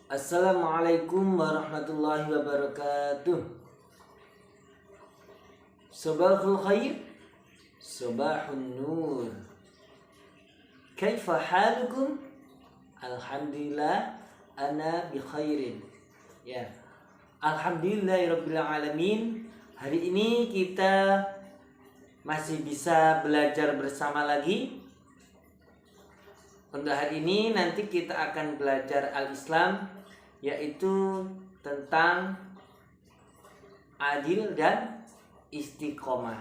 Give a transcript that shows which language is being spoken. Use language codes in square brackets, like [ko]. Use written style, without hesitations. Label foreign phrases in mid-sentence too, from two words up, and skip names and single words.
[ar] السلام عليكم ورحمة الله وبركاته. صباح الخير، صباح النور. كيف حالكم? الحمد لله أنا بخير. [id] Ya. [ar] الحمد لله رب العالمين. [id] Hari ini kita masih bisa belajar bersama lagi. Untuk hari ini nanti kita akan belajar al-Islam, yaitu tentang adil dan istiqomah.